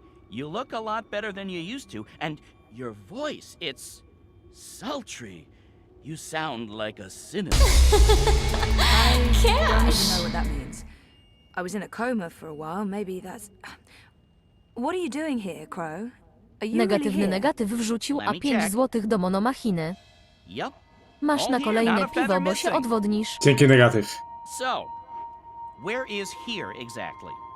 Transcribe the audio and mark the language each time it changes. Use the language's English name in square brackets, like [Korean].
[English] You look a lot better than you used to, and your voice, it's sultry. You sound like a cynic. I don't even know what that means. I was in a coma for a while, maybe that's... What are you doing here, Crow? Are you [Polish] Negatywny [English] really here? [Polish] negatyw wrzucił, a 5 złotych do monomachiny. Yep. Masz na kolejne piwo, bo się odwodnisz. Dzięki negatyw. [English] So, where is here exactly?